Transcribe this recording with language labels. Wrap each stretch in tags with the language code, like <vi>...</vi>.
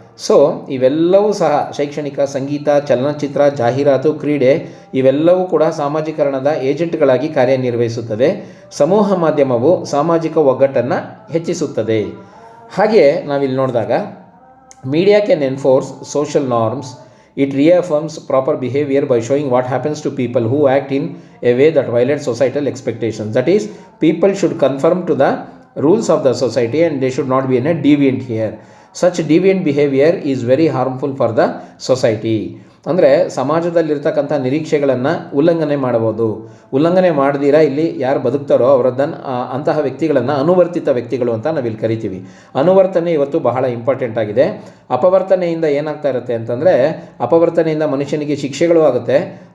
<kn>So ಇವೆಲ್ಲವೂ ಸಹ ಶೈಕ್ಷಣಿಕ, ಸಂಗೀತ, ಚಲನಚಿತ್ರ, ಜಾಹೀರಾತು, ಕ್ರೀಡೆ ಇವೆಲ್ಲವೂ ಕೂಡ ಸಾಮಾಜೀಕರಣದ ಏಜೆಂಟ್ಗಳಾಗಿ ಕಾರ್ಯನಿರ್ವಹಿಸುತ್ತದೆ. ಸಮೂಹ ಮಾಧ್ಯಮವು ಸಾಮಾಜಿಕ ಒಗ್ಗಟ್ಟನ್ನು ಹೆಚ್ಚಿಸುತ್ತದೆ. ಹಾಗೆ ನಾವಿಲ್ಲಿ ನೋಡಿದಾಗ</kn> <en>Media can enforce social norms. It reaffirms proper behavior by showing what happens to people who act in a way that violates societal expectations. That is, people should conform to the rules of the society and they should not be in a deviant here. Such deviant behavior is very harmful for the society.</en> <kn>ಅಂದರೆ ಸಮಾಜದಲ್ಲಿರ್ತಕ್ಕಂಥ ನಿರೀಕ್ಷೆಗಳನ್ನು ಉಲ್ಲಂಘನೆ ಮಾಡಬಹುದು. ಉಲ್ಲಂಘನೆ ಮಾಡದಿರ ಇಲ್ಲಿ ಯಾರು ಬದುಕ್ತಾರೋ ಅವರದ್ದನ್ನು ಅಂತಹ ವ್ಯಕ್ತಿಗಳನ್ನು ಅನುವರ್ತಿತ ವ್ಯಕ್ತಿಗಳು ಅಂತ ನಾವಿಲ್ಲಿ ಕರಿತೀವಿ. ಅನುವರ್ತನೆ ಇವತ್ತು ಬಹಳ ಇಂಪಾರ್ಟೆಂಟ್ ಆಗಿದೆ. ಅಪವರ್ತನೆಯಿಂದ ಏನಾಗ್ತಾ ಇರುತ್ತೆ ಅಂತಂದರೆ, ಅಪವರ್ತನೆಯಿಂದ ಮನುಷ್ಯನಿಗೆ ಶಿಕ್ಷೆಗಳು ಆಗುತ್ತೆ.</kn>